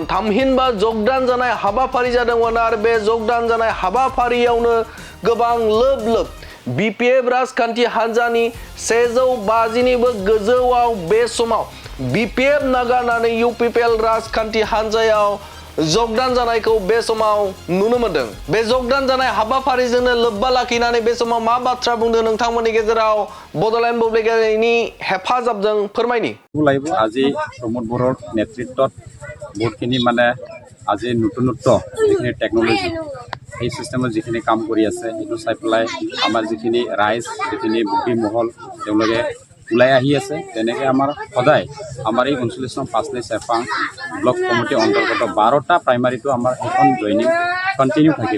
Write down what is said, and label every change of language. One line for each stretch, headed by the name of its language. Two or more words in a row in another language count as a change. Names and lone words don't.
Bodo: थामहिनबा जगदान जानाय हाबाफारि जादोंमोन आरो बे जगदान जानाय हाबाफारियावनो गोबां लोब लोब बीपीएफ राजखान्थि हान्जानि 150निबो गोजौआव बे समाव बीपीएफ नागारनानै इउपिपिएल राजखान्थि हान्जायाव जगदान जानायखौ बे समाव नुनो मोनदों। बे जगदान जानाय हाबाफारिजोंनो लोब्बा लाखिनानै बे समाव मा बाथ्रा बुंदों नोंथांमोननि गेजेराव बड'लेण्ड बुब्लिगारिनि हेफाजाबजों फोरमायनि।
Assamese: আজি प्रमोद बर'र नेतृत्वत बहुतखिनि माने আজি নতুন যিখিনি টেকন'লজি এই সিস্টেমত যিখিনি কাম কৰি আছে সেইটো চাই পেলাই আমাৰ যিখিনি ৰাইজ যিখিনি বুদ্ধিমহল তেওঁলোকে ওলাই আহি আছে। তেনেকৈ আমাৰ সদায় আমাৰ এই 39নং পাঁচনি চেৰপাং ব্লক কমিটিৰ অন্তৰ্গত 12টা প্ৰাইমাৰীটো আমাৰ এখন
English: joining continue
Assamese: থাকিব।